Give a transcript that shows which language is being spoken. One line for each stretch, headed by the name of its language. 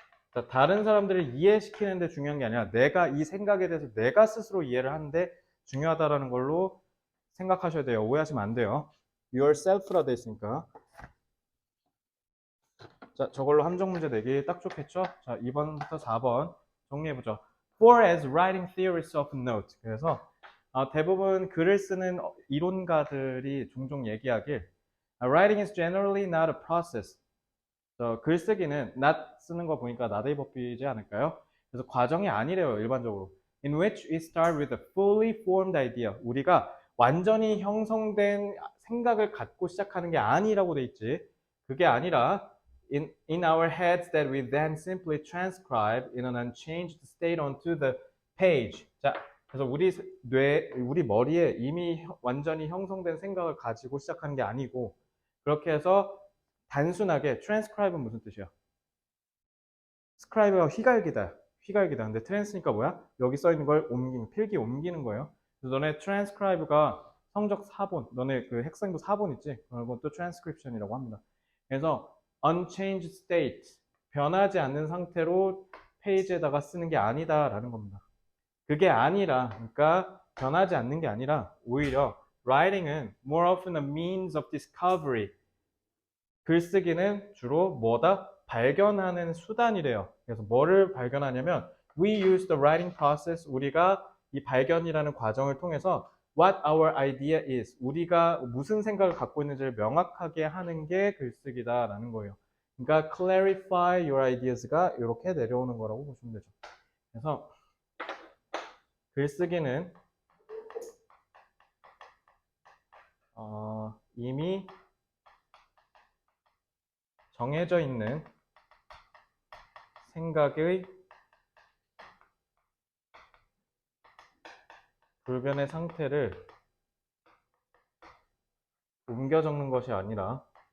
Korean: 그러니까 다른 사람들을 이해시키는 데 중요한 게 아니라 내가 이 생각에 대해서 내가 스스로 이해를 하는데 중요하다라는 걸로 생각하셔야 돼요. 오해하시면 안 돼요. yourself라 돼 있으니까. 자, 저걸로 함정 문제 내기 딱 좋겠죠? 자, 2번부터 4번 정리해보죠.
English: For as writing theorists often note.
Korean: 그래서 대부분 글을 쓰는 이론가들이 종종 얘기하길
English: writing is generally not a process.
Korean: 글쓰기는 not 쓰는 거 보니까 not의 법이지 않을까요? 그래서 과정이 아니래요, 일반적으로.
English: In which we start with a fully formed idea.
Korean: 우리가 완전히 형성된 생각을 갖고 시작하는 게 아니라고 돼 있지. 그게 아니라
English: in our heads that we then simply transcribe in an unchanged state onto the page.
Korean: 자, 그래서 우리 머리에 이미 완전히 형성된 생각을 가지고 시작하는 게 아니고 그렇게 해서 단순하게 transcribe은 무슨 뜻이야? scribe가 휘갈기다. 휘갈기다. 근데 trans니까 뭐야? 여기 써 있는 걸 필기 옮기는 거예요. 그래서 너네 transcribe가 성적 4본, 너네 그 핵성도 4본 있지? 그건 또 transcription이라고 합니다. 그래서
English: unchanged state,
Korean: 변하지 않는 상태로 페이지에다가 쓰는 게 아니다라는 겁니다. 그게 아니라, 그러니까 변하지 않는 게 아니라 오히려 writing은
English: more often a means of discovery.
Korean: 글쓰기는 주로 뭐다? 발견하는 수단이래요. 그래서 뭐를 발견하냐면
English: we use the writing process.
Korean: 우리가 이 발견이라는 과정을 통해서
English: what our idea is.
Korean: 우리가 무슨 생각을 갖고 있는지를 명확하게 하는 게 글쓰기다라는 거예요. 그러니까
English: clarify your ideas
Korean: 가 이렇게 내려오는 거라고 보시면 되죠. 그래서 글쓰기는 이미 정해져 있는 생각의 불변의 상태를 옮겨 적는 것이 아니라